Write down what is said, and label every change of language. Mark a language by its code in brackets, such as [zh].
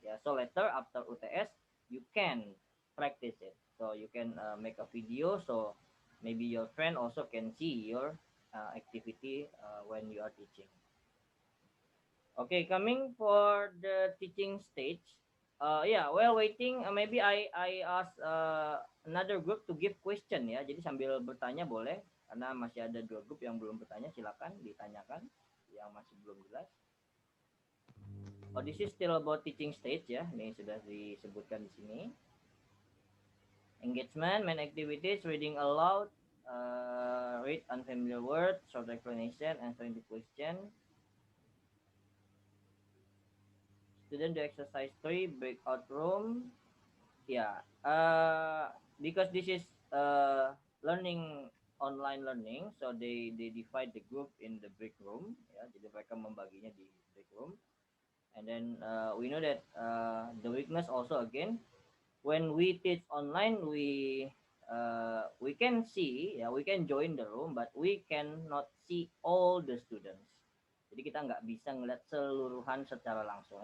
[en] Yeah, so later after UTS you can practice it, so you can make a video, so maybe your friend also can see your activity when you are teaching. Okay, coming for the teaching stage. Yeah, while waiting, maybe I ask another group to give question ya. [id] Jadi sambil bertanya boleh, karena masih ada 2 grup yang belum bertanya, silakan ditanyakan yang masih belum jelas. [en] Oh, this is still about teaching stage ya. [id] Ini sudah disebutkan di sini. [en] Engagement, main activities, reading aloud, read unfamiliar words, short explanation, answering the question. Student do exercise 3, breakout room. Yeah, because this is learning online learning, so they divide the group in the break room. [id] Ya, jadi mereka membaginya di break room. [en] And then we know that the weakness also again, when we teach online, we can see, ya, we can join the room, but we cannot see all the students. [id] Jadi kita nggak bisa ngeliat seluruhan secara langsung.